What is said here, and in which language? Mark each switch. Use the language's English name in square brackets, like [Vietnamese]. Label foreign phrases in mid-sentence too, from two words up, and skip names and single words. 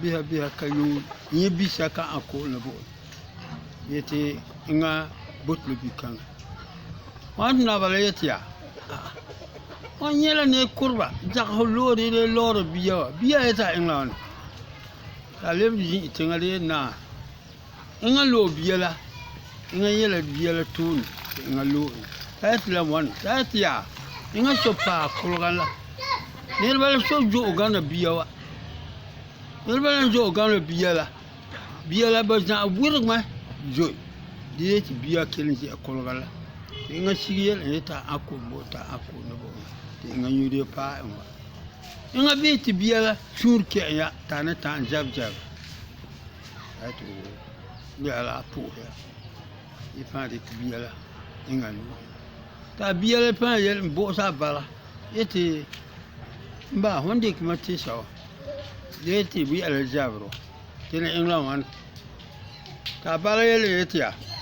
[Frafra] bisa ka yʋʋ yẽ bi-sɛka a ko'ol na boole yetɩ eŋa bot la bi-kãngã wãn tɩ naba la yetɩ yaa wãn yẽ la ne kʋrba zagsf loore de laoora bia wa bia yet'a eŋ la wãne t'a leb zĩ tẽngã de naa eŋa loo bia la eŋa yela bia la tʋʋne tɩ eŋa loo t'a yetɩ la wãne t'a yetɩ yaa eŋa so paa kolgã la niraba la so zo'o gãna bia wa niraba la zo'o gãna bia la ba zã wɩrgmɛ zoe de yetɩ bia kell n zɩ'a kolga la tɩ eŋa sig yɛl n yet'a a ko bo t'a a ko ne bo tɩ eŋa yũude paa n wa eŋa bɩ tɩ bia la sũur kɛ ya t'a ne tã n zab a yetɩ ya la a pʋʋs ya y fãa dɩk bia la eŋa nu t'a bia la fãa yɛl n bo'osa a bala yetɩ n ba fõn dɩkma tɩsa wa de yetɩ bɩ ala zabro tɩ ne eŋ la wãn t'a bala yɛl yetɩ yaa